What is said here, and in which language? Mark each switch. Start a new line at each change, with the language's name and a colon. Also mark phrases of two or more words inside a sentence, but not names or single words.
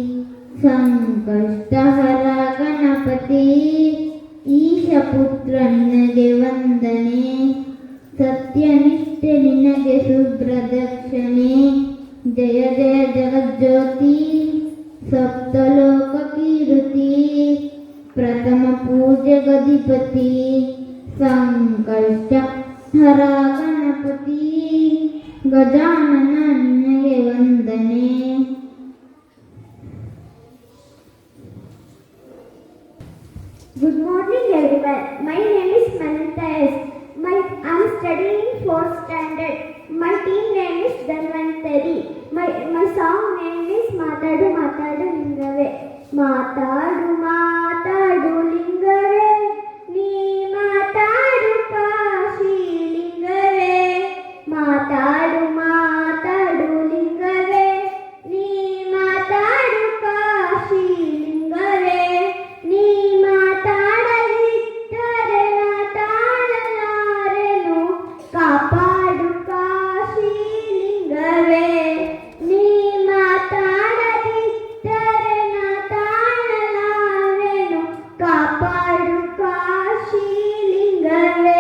Kannada: ಸಂಕಷ್ಟಹರ ಗಣಪತಿ, ಈಶ ಪುತ್ರ ನಿನಗೆ ವಂದನೆ, ಸತ್ಯನಿಷ್ಠೆ ನಿನಗೆ ಶುಭ್ರದಕ್ಷಿಣೆ, ಜಯ ಜಯ ಜಗಜ್ಯೋತಿ, ಸಪ್ತಲೋಕ ಕೀರ್ತಿ, ಪ್ರಥಮ ಪೂಜೆ ಗದಿಪತಿ, ಸಂಕಷ್ಟ ಹರ ಗಣಪತಿ, ಗಜಾನನ ನಿನಗೆ ವಂದನೆ.
English: Good morning everyone. My name is Manita S. I am studying 4th standard. My team name is Dhanvantari. My song name is Matadu Matadu Lingave.
Kannada: ಮಾತಾಡು ಮಾತಾಡು ಲಿಂಗವೇ, ನೀ ಮಾತಾಡು ಕಾಶಿ ಲಿಂಗವೇ. ಮಾತಾಡು ಮಾತಾಡು ಲಿಂಗವೇ, ನೀ ಮಾತಾಡು ಕಾಶಿ ಲಿಂಗವೇ. Nee ಮಾತಾಡದಿದ್ದರೆ ತಾಳಲಾರೆನು, ಕಾಪಾಡು ಕಾಶಿ ಲಿಂಗವೇ. ನೀ ಮಾತಾಡದಿದ್ದರೆ ತಾಳಲಾರೆನು, ಕಾಪಾಡು ಕಾಶಿ ಲಿಂಗವೇ.